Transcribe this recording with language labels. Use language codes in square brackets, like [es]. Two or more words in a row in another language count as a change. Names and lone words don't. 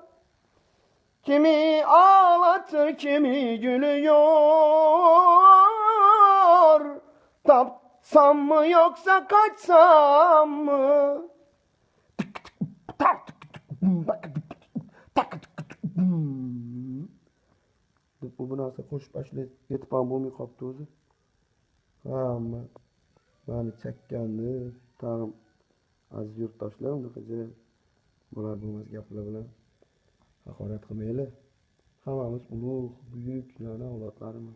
[tr] Kimi ağlatır kimi gülüyor. Tapsam mı yoksa kaçsam mı? [uz] Bu narsa qo'shiq boshlab yetib ham bo'lmay qolibdi o'zi. Hamma mani chakkanni tag'in aziz yurtdoshlar unaqa bo'lar bo'lmas gaplar bilan haqorat qilmaylik. Hammamiz ulug' buyuk avlodlarimiz.